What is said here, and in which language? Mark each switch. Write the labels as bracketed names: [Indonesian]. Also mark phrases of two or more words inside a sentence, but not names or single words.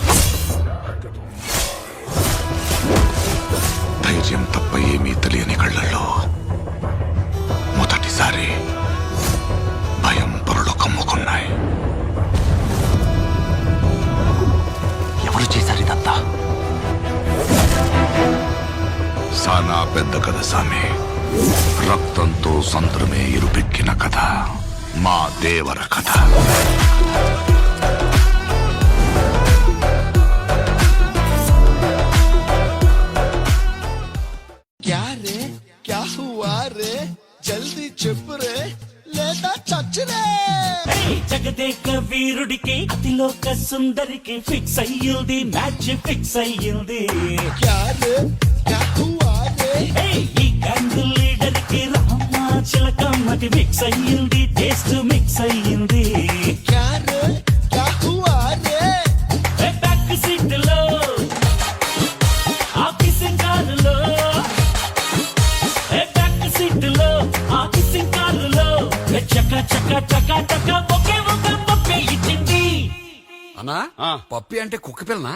[Telugu] ధైర్యం తప్ప ఏమీ తెలియని కళ్ళల్లో మొదటిసారి భయం పొరలు కమ్ముకున్నాయి. ఎవరు చేశారు ఇదంతా? సానా పెద్ద కథ సామి. రక్తంతో సంద్రమే ఇరుపెక్కిన కథ మా దేవర కథ. [Hindi] क्या रे क्या हुआ रे जल्दी चुप रे [Telugu] లేదా చచ్చురే. జగదేక వీరుడికి అతిలోక సుందరికి ఫిక్స్ అయ్యింది, [English] match fix [Telugu] అయ్యింది. [Hindi] क्या रे क्या हुआ रे [Telugu] ఈ గ్యాంగ్ లీడర్ కి రామ చిలకమ్మకి మిక్స్ అయ్యింది, [English] taste mix [Telugu] అయ్యింది. [Hindi] क्या रे क्या हुआ रे [English] back seat [Telugu] లో ఆఫీస్ కారులో, [English] back seat [Telugu] లో ఆఫీస్ కారులో చక్క చక్క చక్క చక్క ఒకే ఒక పప్పే ఇచ్చింది. అన్నా పప్పి అంటే కుక్క పిల్లనా?